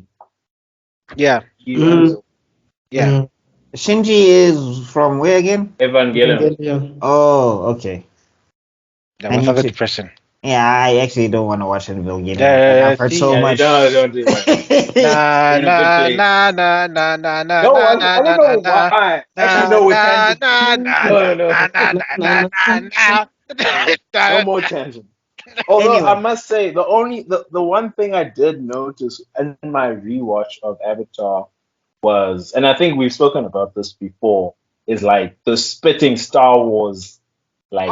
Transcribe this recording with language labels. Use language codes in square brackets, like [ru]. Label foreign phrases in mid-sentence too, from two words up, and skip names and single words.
[en] Yeah, He runs yeah. Shinji is from where again? Evangelion. Yeah. Oh, okay. Yeah, I with need other to- depression. Yeah, I actually don't want to watch Evangelion. Yeah, I've heard see? so Yeah, much. don't do that. Na In a good na place. na na na na na No, na I don't know why. Actually, no, we can't. No more tangent. Although Anyway. I must say, the one thing I did notice in my rewatch of Avatar was, and I think we've spoken about this before, is like the spitting Star Wars like